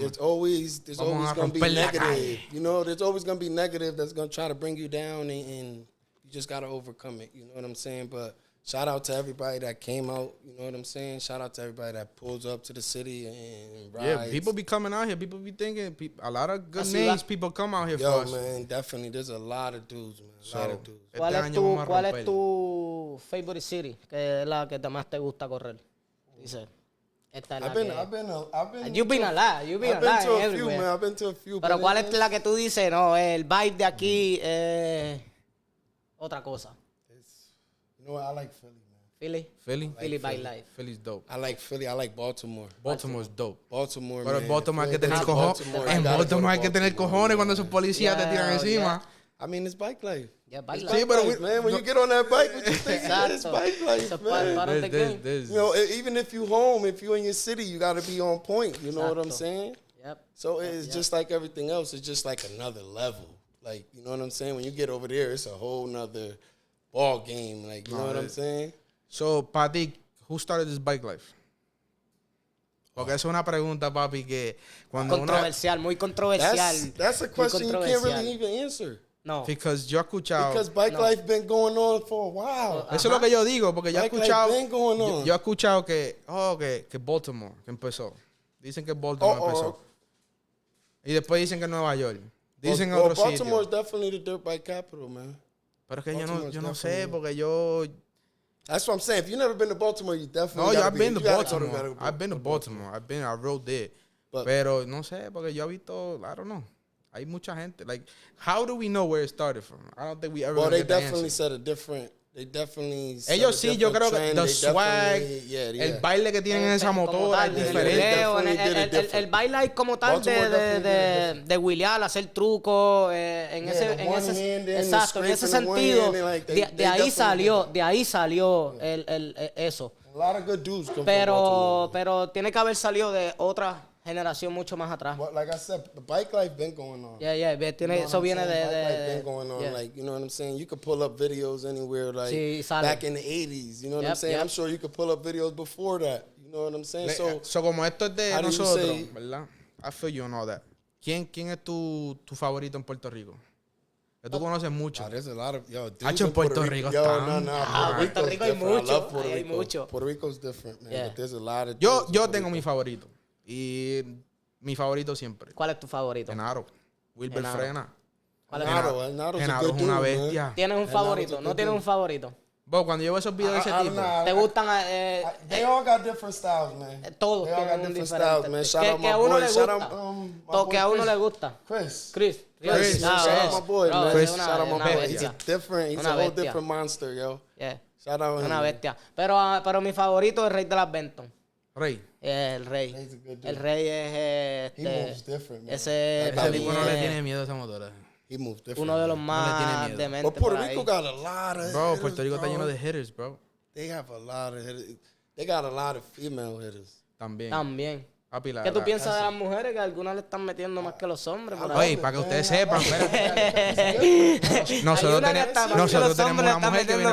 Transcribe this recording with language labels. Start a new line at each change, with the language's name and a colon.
English: There's always going to be negative. There's always going to be negative that's going to try to bring you down, and you just got to overcome it. You know what I'm saying? But shout out to everybody that came out. You know what I'm saying? Shout out to everybody that pulls up to the city and rides. Yeah, people be coming out here. People be thinking a lot of good names. People come out here for us. Yo, man, definitely. There's a lot of dudes, man. A lot of dudes.
Spanish: ¿Cuál es tu
English: favorite city?
Spanish: Que es la que más te gusta correr? Dice. Esta es la
English: You've been a lot. You've been a lot everywhere. I've been to a few.
Spanish: Pero ¿cuál es la que tú dices? No, el vibe de aquí es otra cosa.
English: You know what? I like Philly, man. Philly Bikelife. Philly's dope. I like Philly. I like Baltimore. Baltimore's dope. Baltimore,
Spanish: Pero
English: man.
Spanish: Baltimore hay que tener cojones. En Baltimore hay que tener cojones cuando esos policías te tiran encima.
English: I mean, it's bike life. Yeah, bike It's life. bike life, man. When you get on that bike, what you think? It's bike life, man. Even if you home, if you in your city, you got to be on point. You know what I'm saying? Yep. So it's just like everything else. It's just like another level. Like, you know what I'm saying? When you get over there, it's a whole nother ball game. Like, you know what I'm saying? So, Pati, who started this bike life?
Spanish: Porque es una pregunta, papi, que cuando controversial, muy controversial.
English: That's a question you can't really even answer. No. Because
Spanish: yo he escuchado...
English: Because bike life been going on for a while.
Spanish: Eso es lo que yo digo, porque yo he escuchado...
English: Bike life been going on.
Spanish: Yo he escuchado que Baltimore que empezó. Dicen que Baltimore empezó. Y después dicen que Nueva York. Dicen otro sitio.
English: Baltimore is definitely the dirt bike capital, man.
Spanish: Pero es que yo no sé, porque yo...
English: That's what I'm saying. If you've never been to Baltimore, you definitely No, I've been to Baltimore. Go I've been to Baltimore. I rode there.
Spanish: Pero no sé, porque yo he visto,
English: I don't know.
Spanish: Hay mucha gente.
English: Like, how do we know where it started from? I don't think we ever. Well, they definitely set a different.
Spanish: Ellos sí, yo creo que
English: the swag,
Spanish: el baile que tienen en esa motora es diferente. El baile como tal de wheelear, hacer trucos, en ese sentido, de ahí salió eso. Pero tiene que haber salido de otra generación mucho más atrás.
English: Well, like I said, the bike life been going on.
Spanish: Eso viene de...
English: Bike life been going on. Like, you know what I'm saying? You could pull up videos anywhere, like, back in the 80s. You know what I'm saying? I'm sure you could pull up videos before that. You know what I'm saying?
Spanish: So como esto es de nosotros, ¿verdad?
English: I feel you on all that.
Spanish: ¿Quién es tu favorito en Puerto Rico? Que tú conoces mucho.
English: There's a lot of...
Spanish: en Puerto Rico Puerto Rico hay mucho. Hay mucho.
English: Puerto Rico's different, man. But there's a lot of...
Spanish: Yo tengo mi favorito. Y mi favorito siempre. ¿Cuál es tu favorito? Genaro. Wilber Frena. ¿Cuál es Genaro? Es una bestia. ¿Tienes un favorito? ¿No tienes un favorito? Vos, cuando yo veo esos videos de ese tipo... ¿Te gustan?
English: They all got different styles, man.
Spanish: Todos tienen un diferente. Que a uno le gusta. Que a uno le gusta.
English: Chris. Shout out my boy, man. Chris, shout out my boy. He's he's a whole different monster, yo. Yeah. Shout out him.
Spanish: Una bestia. Pero mi favorito es el Rey de las Benton. Rey. El Rey. El Rey es
English: He moves different, man.
Spanish: Ese tipo no le tiene miedo a esa motora.
English: He moves different.
Spanish: Uno de los más dementes.
English: But Puerto Rico got a lot of
Spanish: Bro, Puerto Rico está lleno de hitters, bro.
English: They have a lot of hitters. They got a lot of female hitters.
Spanish: También. Papi, ¿Qué tú piensas de las mujeres? Que algunas le están metiendo más que los hombres. Por ahí. Oye, para que ustedes sepan, nosotros tenemos una mujer que viene